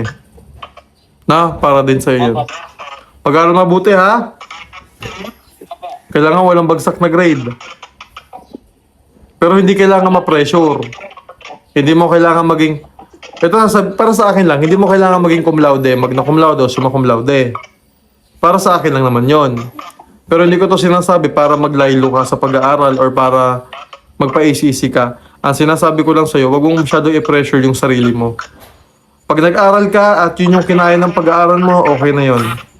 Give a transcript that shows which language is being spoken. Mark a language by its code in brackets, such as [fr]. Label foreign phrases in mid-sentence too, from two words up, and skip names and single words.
[tl] Para din sa'yo yun. Pag-aaral mabuti, ha? Kailangan walang bagsak na grade. Pero hindi kailangan ma-pressure. Hindi mo kailangan maging... para sa akin lang, hindi mo kailangan maging [la] cum laude, magna cum laude [tl] o [la] summa cum laude. [tl] Para sa akin lang naman yon. Pero hindi ko to sinasabi para maglaylo ka sa pag-aaral or para magpa-ACC ka. Ang sinasabi ko lang sa'yo, wag mong masyado i-pressure yung sarili mo. Pag nag-aral ka at yun yung kinaya ng pag-aaral mo, okay na yon.